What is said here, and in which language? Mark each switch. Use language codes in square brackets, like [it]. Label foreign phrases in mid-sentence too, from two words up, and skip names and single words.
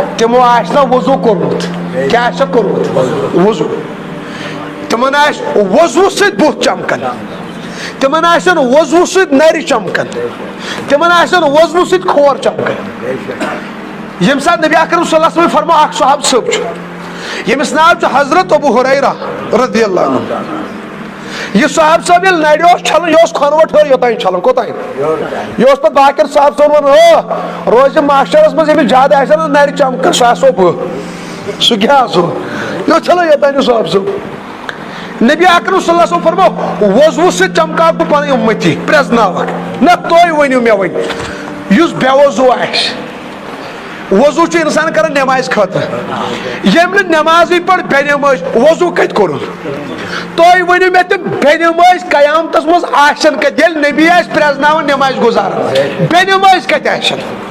[ks] تِمو آسہِ نا وضوٗ کوٚرمُت کیٛاہ آسیکھ کوٚرمُت وضوٗ تِمن آسہِ وضوٗ سۭتۍ بُتھ چمکن تِمن آسن وضوٗ سۭتۍ نرِ چمکن تِمن آسن وضوٗ سۭتۍ کھور چمکن ییٚمہِ ساتہٕ نبی اکرم [ar] صلی اللہ علیہ وسلم [ks] فرمو اکھ صحابہٕ صٲب چھُ ییٚمِس ناو چھُ حضرت ابو ہریرہ [ar] رضی اللہ عنہ [ks] یہِ صحابہٕ صٲب ییٚلہِ نرِ اوس چھلان یہِ اوس کھۄنوٹ ہیوٚر یوٚتانۍ چھلان کوٚتانۍ یہِ اوس پتہٕ باقین صحابہٕ صٲبن ونان روزِ معاشرس منٛز ییٚمِس زیادٕ آسن نا نرِ چمکن سُہ آسو بہٕ سُہ کیٛاہ آسو یہِ اوس چھلان یوٚتانۍ یہِ صحابہٕ صٲب نبی اکرم [ar] صلی اللہ علیہ وسلم [ks] فرمو وضوٗ سۭتۍ چمکاو بہٕ پنٕنۍ اُمتی پرٛزناوکھ نہ تُہۍ ؤنِو مےٚ وۄنۍ یُس بے وضوٗ آسہِ وضوٗ چھُ انسان کران نٮ۪مازِ خٲطرٕ ییٚمۍ نہٕ نٮ۪مازٕے پٔر بے نٮ۪مٲزۍ وضوٗ کتہِ کوٚرُن تُہۍ ؤنِو مےٚ تِم بے نٮ۪مٲزۍ قیامتس منٛز آسن کتہِ ییٚلہِ نبی آسہِ پرٛزناوان نٮ۪مازِ گُزارن بے نٮ۪مٲزۍ کتہِ آسن